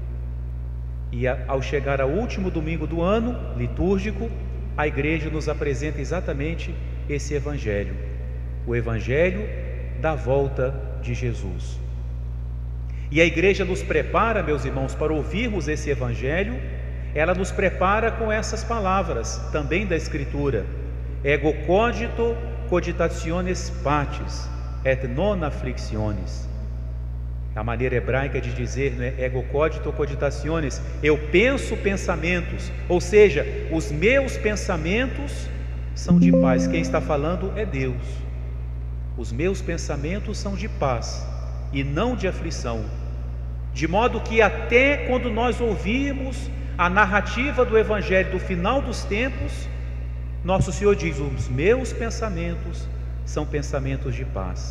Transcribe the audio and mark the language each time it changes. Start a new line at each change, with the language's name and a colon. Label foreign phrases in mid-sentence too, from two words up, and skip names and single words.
Portuguese: E ao chegar ao último domingo do ano litúrgico, a igreja nos apresenta exatamente esse Evangelho, o Evangelho da volta de Jesus. E a igreja nos prepara, meus irmãos, para ouvirmos esse Evangelho. Ela nos prepara com essas palavras, também da Escritura:
Latin: ego cogito cogitationes patis, et non afflictiones.
Portuguese: A maneira hebraica de dizer, né,
Latin: ego cogito cogitationes,
Portuguese: eu penso pensamentos, ou seja, os meus pensamentos são de paz. Quem está falando é Deus. Os meus pensamentos são de paz e não de aflição. De modo que até quando nós ouvimos a narrativa do Evangelho do final dos tempos, nosso Senhor diz: os meus pensamentos são pensamentos de paz.